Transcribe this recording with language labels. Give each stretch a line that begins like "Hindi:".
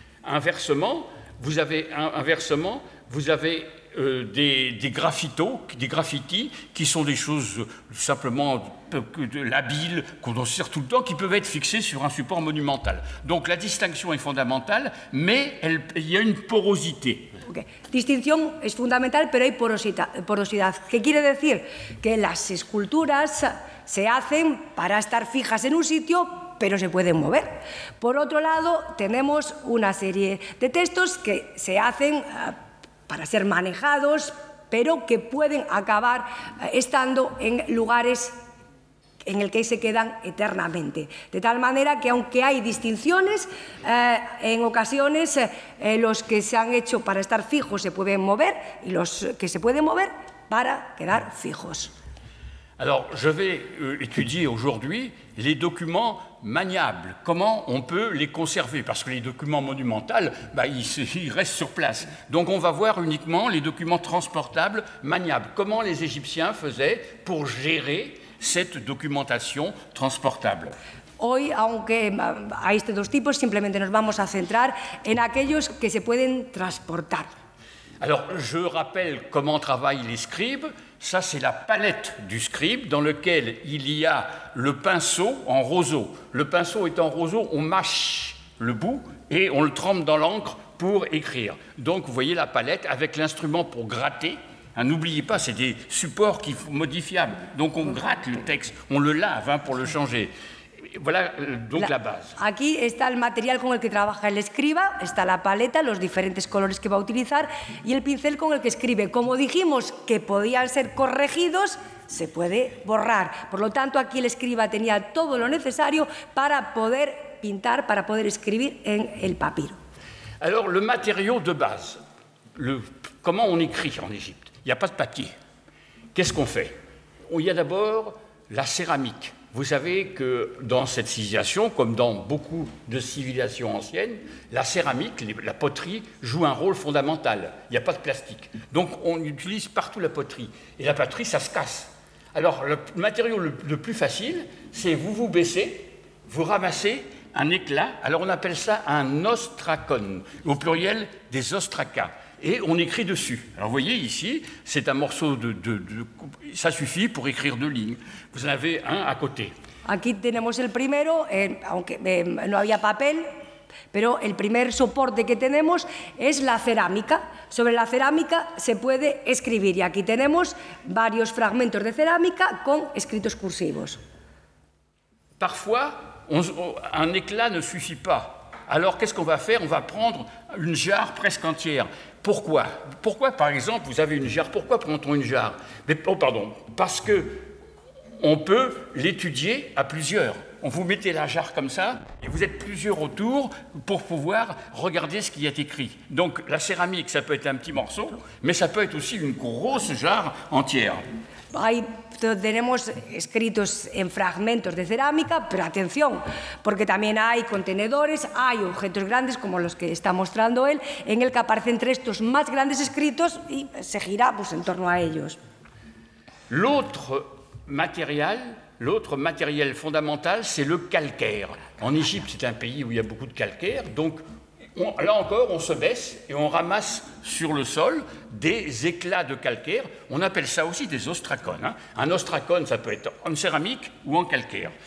French: Inversement, vous avez des graffitis qui sont des choses simplement labiles, qu'on sert tout le temps, qui peuvent être fixés sur un support monumental. Donc la distinction est fondamentale, mais il y a une porosité. Okay.
Spanish: Distinción es fundamental, pero hay porosidad. ¿Qué quiere decir? Que las esculturas se hacen para estar fijas en un sitio, pero se pueden mover. Por otro lado, tenemos una serie de textos que se hacen para ser manejados, pero que pueden acabar estando en lugares en el que se quedan eternamente. De tal manera que, aunque hay distinciones, en ocasiones los que se han hecho para estar fijos se pueden mover y los que se pueden mover para quedar fijos.
French: Alors, je vais étudier aujourd'hui les documents maniables, comment on peut les conserver, parce que les documents monumentaux, ils restent sur place. Donc on va voir uniquement les documents transportables maniables, comment les Égyptiens faisaient pour gérer cette documentation transportable.
Spanish: Hoy, aunque hay estos dos tipos, simplemente nos vamos a centrar en aquellos que se pueden transportar.
French: Alors, je rappelle comment travaillent les scribes. Ça, c'est la palette du scribe dans lequel il y a le pinceau en roseau. Le pinceau est en roseau, on mâche le bout et on le trempe dans l'encre pour écrire. Donc, vous voyez la palette avec l'instrument pour gratter. N'oubliez pas, c'est des supports qui sont modifiables. Donc, on gratte le texte, on le lave pour le changer. Voilà donc la base.
Spanish: Aquí está el material con el que trabaja el escriba, está la paleta, los diferentes colores que va a utilizar y el pincel con el que escribe. Como dijimos que podían ser corregidos, se puede borrar. Por lo tanto, aquí el escriba tenía todo lo necesario para poder pintar, para poder escribir en el papiro.
French: Alors, le matériau de base, comment on écrit en Égypte? Il n'y a pas de papier. Qu'est-ce qu'on fait? Il y a d'abord la céramique. Vous savez que dans cette civilisation, comme dans beaucoup de civilisations anciennes, la céramique, la poterie, joue un rôle fondamental. Il n'y a pas de plastique. Donc on utilise partout la poterie. Et la poterie, ça se casse. Alors le matériau le plus facile, c'est vous baissez, vous ramassez un éclat. Alors on appelle ça un ostracon, au pluriel des ostracas. Et on écrit dessus. Alors vous voyez ici, c'est un morceau ça suffit pour écrire 2 lignes. Vous en avez un à côté.
Spanish: Aquí tenemos el primero, aunque no había papel, pero el primer soporte que tenemos es la cerámica. Sobre la cerámica se puede escribir y aquí tenemos varios fragmentos de cerámica con escritos cursivos.
French: Parfois, un éclat ne suffit pas. Alors qu'est-ce qu'on va faire? On va prendre une jarre presque entière. Pourquoi? Pourquoi, par exemple, vous avez une jarre? Pourquoi prend-on une jarre? Parce qu'on peut l'étudier à plusieurs. on vous mettez la jarre comme ça, et vous êtes plusieurs autour pour pouvoir regarder ce qui est écrit. Donc la céramique, ça peut être un petit morceau, mais ça peut être aussi une grosse jarre entière.
Spanish: Tenemos escritos en fragmentos de cerámica, pero atención, porque también hay contenedores, hay objetos grandes como los que está mostrando él, en el que aparecen entre estos más grandes escritos y se gira pues, en torno a ellos.
French: L'autre matériel fondamental, c'est le calcaire. En Égypte, c'est un pays où il y a beaucoup de calcaire, donc là encore, on se baisse et on ramasse sur le sol des éclats de calcaire. On appelle ça aussi des ostracones. Hein. Un ostracone, ça peut être en céramique ou en calcaire.